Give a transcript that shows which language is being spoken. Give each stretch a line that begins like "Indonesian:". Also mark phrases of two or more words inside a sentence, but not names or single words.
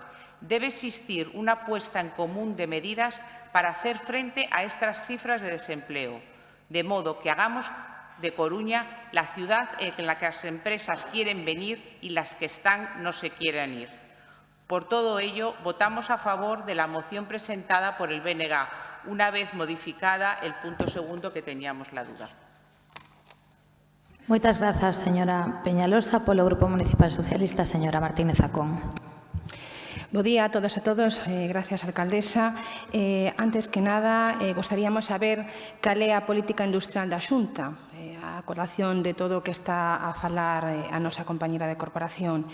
Spanish: Debe existir una puesta en común de medidas para hacer frente a estas cifras de desempleo, de modo que hagamos de Coruña la ciudad en la que las empresas quieren venir y las que están no se quieren ir. Por todo ello, votamos a favor de la moción presentada por el BNG, una vez modificada el punto segundo que teníamos la duda.
Galician: Moitas grazas, señora Peñalosa. Polo Grupo Municipal Socialista, señora Martínez Zacón. Bo día a todos e todos. Gracias, alcaldesa. Antes que nada, gostaríamos saber cal é a política industrial da Xunta, a colación de todo o que está a falar a nosa compañera de corporación.